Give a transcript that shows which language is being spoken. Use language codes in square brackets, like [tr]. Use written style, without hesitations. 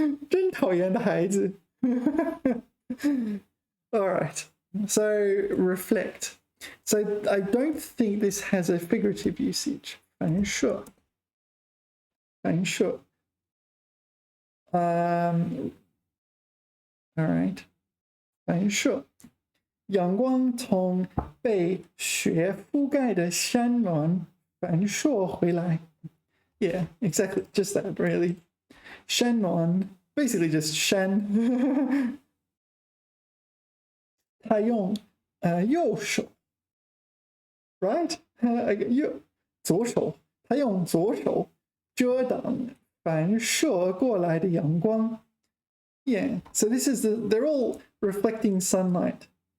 [zh] 真讨厌的孩子 [en] All right, so reflect. So I don't think this has a figurative usage. [zh] 反射 反射 [en] all right, [zh] 反射阳光从被雪覆盖的山峦反射回来 [en] Yeah, exactly, just that, really. [zh] 山峦 [en] basically just [zh] 山他用右手 [en] right [zh] 左手他用左手遮挡反射过来的阳光 [en] Yeah, so this is they're all reflecting sunlight.